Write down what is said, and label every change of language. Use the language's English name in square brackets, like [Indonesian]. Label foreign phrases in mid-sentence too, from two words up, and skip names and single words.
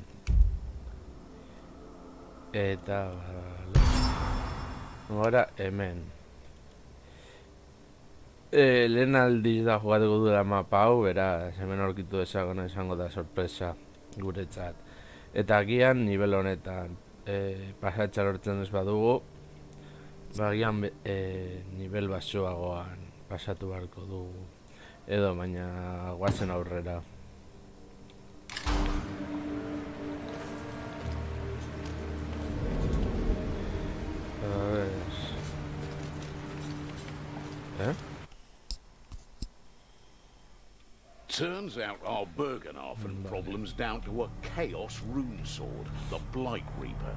[Basque] eta gora hemen lehen aldiz da jugatuko duela mapa hau, beraz hemen aurkitu ezagona izango da sorpresa guretzat. Eta agian nivel honetan pasatxa lortzen ez badugu, agian nivel baxuagoan pasatu beharko dugu edo, baina guazen aurrera. [English] Turns out our Bergenhafen problem's down to a Chaos rune sword, the Blight Reaper.